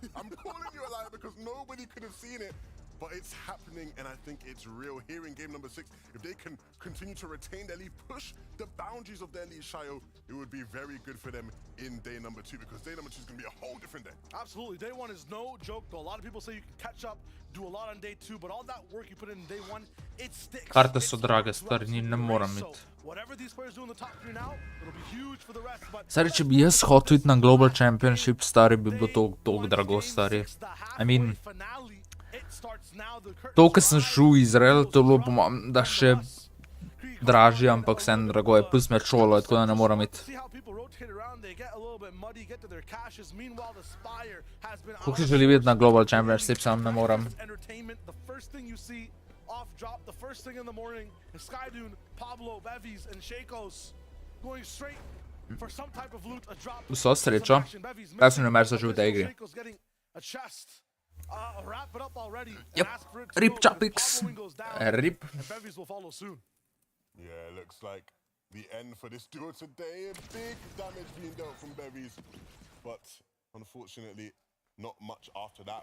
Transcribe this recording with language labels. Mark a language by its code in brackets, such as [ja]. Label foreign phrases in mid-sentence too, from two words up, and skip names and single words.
[en] I'm calling you a liar because nobody could have seen it. But it's happening, and I think it's real here in game number 6. If they can continue to retain their lead, push the boundaries of their lead, Shio, it would be very good for them in day number 2, because day number 2 is going to be a whole different day. Absolutely. Day 1 is no joke, though. A lot of people say you can catch up, do a lot on day 2, but all that work you put in day 1, it sticks. [sl] Karte su drage, stari, ne moram iti. [en] Whatever these players do in the top 3 now, it'll be huge for the rest. [sl] Stari, če bi jaz hotel iti na Global Championship, stari, bi bilo toliko drago, stari. [en] I mean, to, [sl] kar sem šel v Izrael, to je bilo, da še dražje, ampak vsem drago je, plus me šolo, tako da ne moram iti. Koliko si želi videti na Global Championship, sam ne moram. Vso srečo, kaj sem ne že v tej igri. [en] Yep, rip Chapix, rip. Yeah, looks like the end for this duo today. Big damage being dealt from Bevies, but unfortunately not much after that.